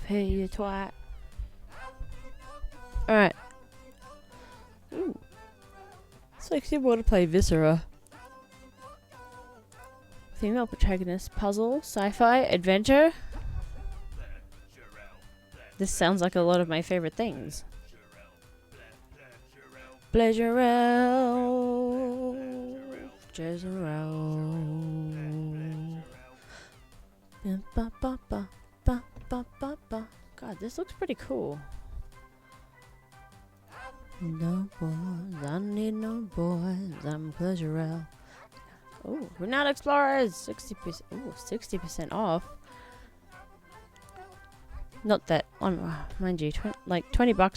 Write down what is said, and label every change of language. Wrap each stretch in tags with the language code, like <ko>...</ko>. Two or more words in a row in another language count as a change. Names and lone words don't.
<en>out of here, you twat. Alright. Ooh. It's like you want to play Viscera. Female protagonist, puzzle, sci-fi, adventure. This sounds like a lot of my favorite things. Pleasurel. Jezreel. Ba ba ba ba ba ba ba. God, this looks pretty cool. No boys, I need no boys. I'm Pleasurel. Oh, Renowned Explorers, 60%. Oh, 60% off. Not that on, mind you, like $20.</en>